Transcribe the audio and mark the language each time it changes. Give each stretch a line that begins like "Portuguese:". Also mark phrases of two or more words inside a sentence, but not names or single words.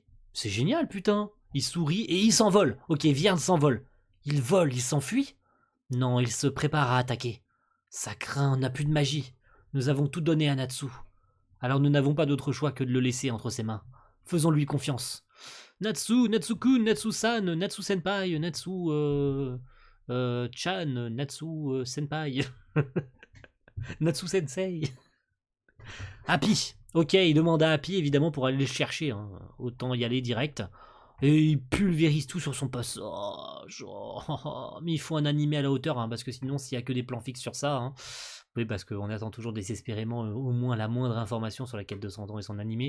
French: C'est génial, putain. Il sourit et il s'envole. Ok, Vierne s'envole. Il vole, il s'enfuit? Non, il se prépare à attaquer. Ça craint, on n'a plus de magie. Nous avons tout donné à Natsu. Alors nous n'avons pas d'autre choix que de le laisser entre ses mains. Faisons-lui confiance. Natsu, Natsu-kun, Natsu-san, Natsu-senpai, Natsu-chan, Natsu-senpai. Natsu-sensei. Happy. Ok, il demande à Happy évidemment pour aller le chercher, hein. Autant y aller direct. Et il pulvérise tout sur son passage. Mais il faut un animé à la hauteur, hein, parce que sinon s'il n'y a que des plans fixes sur ça, hein. Oui, parce qu'on attend toujours désespérément au moins la moindre information sur la quête de 100 ans et son animé.